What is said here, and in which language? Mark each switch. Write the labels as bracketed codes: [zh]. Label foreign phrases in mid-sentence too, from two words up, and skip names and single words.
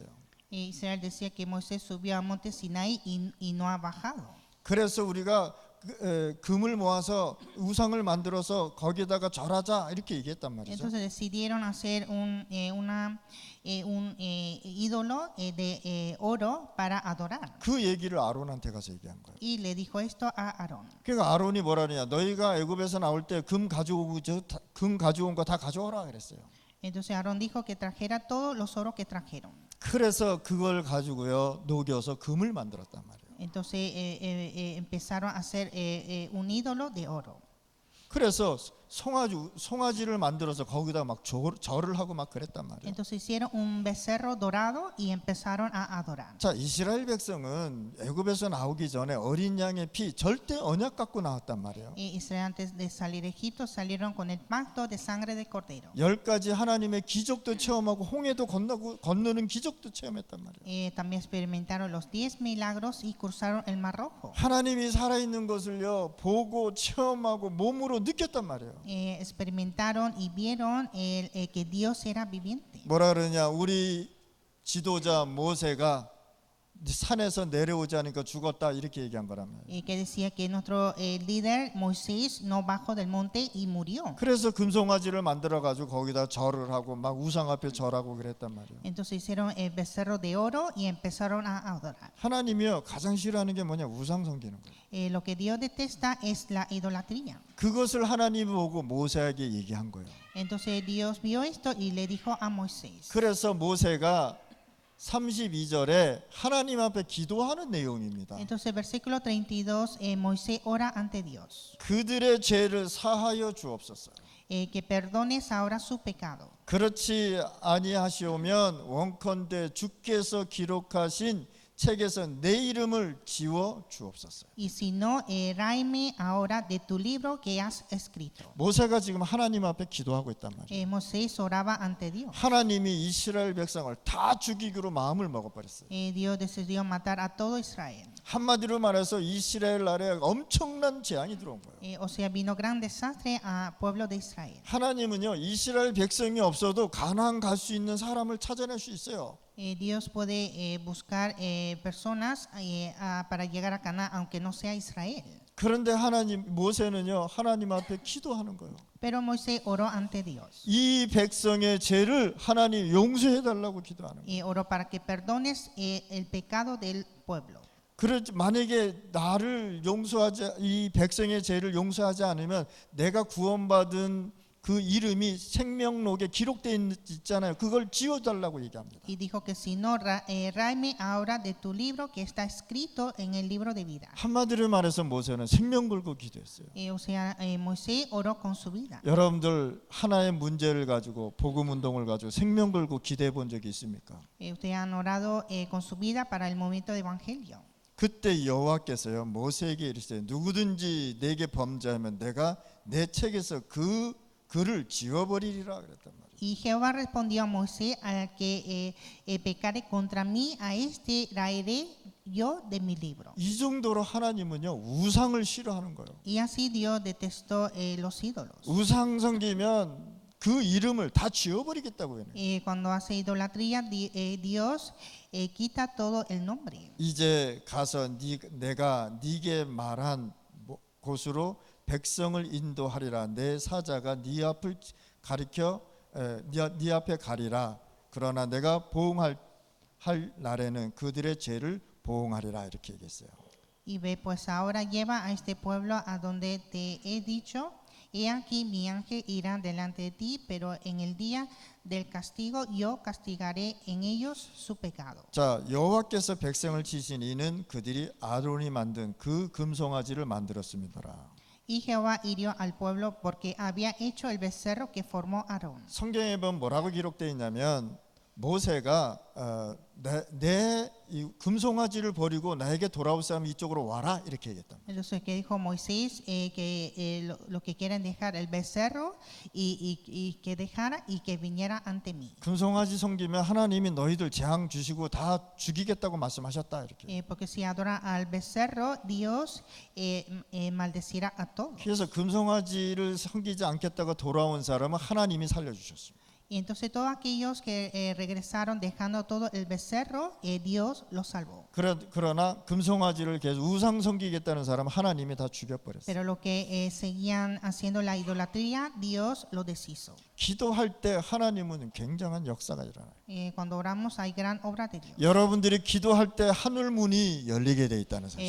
[es] Israel decía que Moisés subió al monte Sinaí y no ha bajado. [ko] 그래서 우리가 금을 모아서 우상을 만들어서 거기다가 절하자 이렇게 얘기했단 말이죠. [es] Entonces decidieron hacer un ídolo de oro para adorar. [ko] 그 얘기를 아론한테 가서 얘기한 거예요. [es] Y le dijo esto a Aarón. [ko] 그러니까 아론이 뭐라 그러냐? 너희가 애굽에서 나올 때 금 가져온 거 다 가져오라 그랬어요. [es] Entonces Aarón dijo que trajera todos los oros que trajeron. [ko] 그래서 그걸 가지고요 녹여서 금을 만들었단 말이에요. [es] Entonces empezaron a hacer un ídolo de oro. [ko] 그래서 송아지를 만들어서 거기다 막 절을 하고 막 그랬단 말이에요. [es] Entonces hicieron un becerro dorado y empezaron a adorar. [ko] 자, 이스라엘 백성은 애굽에서 나오기 전에 어린 양의 피 절대 언약 갖고 나왔단 말이에요. [es] Israel antes de salir de Egipto salieron con el pacto de sangre de cordero. [ko] 10가지 하나님의 기적도 체험하고 홍해도 건너는 기적도 체험했단 말이에요. [es] También experimentaron los 10 milagros y cruzaron el Mar Rojo. [ko] 하나님이 살아있는 것을요 보고 체험하고 몸으로 느꼈단 말이에요. [es] Experimentaron y vieron que Dios era viviente. [ko] 뭐라 그러냐? 우리 지도자 모세가 산에서 내려오지 않으니까 죽었다 이렇게 얘기한 거라면. [es] Que decía que nuestro líder Moisés no bajó del monte y murió. [ko] 그래서 금송아지를 만들어 가지고 거기다 절을 하고 막 우상 앞에 절하고 그랬단 말이에요. [es] Entonces hicieron el becerro de oro y empezaron a adorar. [ko] 하나님이요 가장 싫어하는 게 뭐냐? 우상 섬기는 거예요. [es] Lo que Dios detesta es la idolatría. [ko] 그것을 하나님이 보고 모세에게 얘기한 거예요. [es] Entonces Dios vio esto y le dijo a Moisés. [ko] 그래서 모세가 32절에 하나님 앞에 기도하는 내용입니다. [es] Entonces versículo 32 Moisés ora ante Dios. [ko] 그들의 죄를 사하여 주옵소서. [es] Que perdones ahora su pecado. [ko] 그렇지 아니하시오면 원컨대 주께서 기록하신 책에서 내 이름을 지워 주옵소서. [es] Y si no, ráeme ahora de tu libro que has escrito. [ko] 모세가 지금 하나님 앞에 기도하고 있단 말이에요. [es] Moisés oraba ante Dios. [ko] 하나님이 이스라엘 백성을 다 죽이기로 마음을 먹어버렸어요. [es] Dios decidió matar a todo Israel. [ko] 한마디로 말해서 이스라엘 나라에 엄청난 재앙이 들어온 거예요. [es] O sea, vino gran desastre al pueblo de Israel. [ko] 하나님은요 이스라엘 백성이 없어도 가나안 갈 수 있는 사람을 찾아낼 수 있어요. [es] Dios puede buscar personas para llegar a Canaán, aunque no sea Israel. [ko] 그런데 모세는요 하나님 앞에 기도하는 거예요. [es] Pero Moisés oró ante Dios. [ko] 이 백성의 죄를 하나님 용서해 달라고 기도하는 거예요. [es] Oró para que perdones el pecado del pueblo. [ko] 그렇지 만약에 나를 용서하지 이 백성의 죄를 용서하지 않으면 내가 구원받은 그 이름이 생명록에 기록되어 있잖아요. 그걸 지워달라고 얘기합니다. [es] Y dijo que si no, ráeme ahora de tu libro que está escrito en el libro de vida. [ko] 한마디로 말해서 모세는 생명 걸고 기도했어요. [es] O sea, Moisés oró con su vida. [ko] 여러분들 하나의 문제를 가지고 복음 운동을 가지고 생명 걸고 기도해 본 적이 있습니까? [es] Ustedes han orado con su vida para el movimiento de evangelio. [ko] 그때 여호와께서요 모세에게 이르시되 누구든지 내게 범죄하면 내가 내 책에서 그 글을 지워버리리라 그랬단 말이에요. [es] Y Jehová respondió a Moisés: al que pecare contra mí, a este raeré yo de mi libro. [ko] 이 정도로 하나님은요 우상을 싫어하는 거예요. [es] Y así Dios detestó los ídolos. [ko] 우상 섬기면 그 이름을 다 지워버리겠다고 해요. [es] Cuando hace idolatría, Dios quita todo el nombre. [ko] 이제 가서 내가 네게 말한 곳으로 백성을 인도하리라. 내 사자가 네 앞을 가리켜 네 앞에 가리라. 그러나 내가 보응할 날에는 그들의 죄를 보응하리라 이렇게 얘기했어요. [es] Y ve, pues ahora lleva a este pueblo a donde te he dicho. He aquí mi ángel irá delante de ti, pero en el día del castigo yo castigaré en ellos su pecado. [ko] 자, 여호와께서 백성을 치신 이는 그들이 아론이 만든 그 금송아지를 만들었습니다라. [es] Y Jehová hirió al pueblo porque había hecho el becerro que formó Aarón. [ko] 성경에 보면 뭐라고 기록되어 있냐면 모세가 내 이 금송아지를 버리고 나에게 돌아올 사람 이쪽으로 와라 이렇게 얘기했다. [es] Entonces que dijo Moisés que lo que quieren dejar el becerro y que dejara y que viniera ante mí. [ko] 금송아지 섬기면 하나님이 너희들 재앙 주시고 다 죽이겠다고 말씀하셨다 이렇게. [es] Porque si adora al becerro, Dios maldecirá a todos. [ko] 그래서 금송아지를 섬기지 않겠다고 돌아온 사람은 하나님이 살려주셨습니다. [es] Y entonces todos aquellos que regresaron dejando todo el becerro, Dios los salvó. [ko] 그러나 금송아지를 계속 우상 섬기겠다는 사람은 하나님이 다 죽여버렸어요. [es] Pero lo que seguían haciendo la idolatría, Dios lo deshizo. [ko] 기도할 때 하나님은 굉장한 역사가 일어나요. [es] Cuando oramos hay gran obra de Dios. [ko] 여러분들이 기도할 때 하늘 문이 열리게 돼 있다는 사실.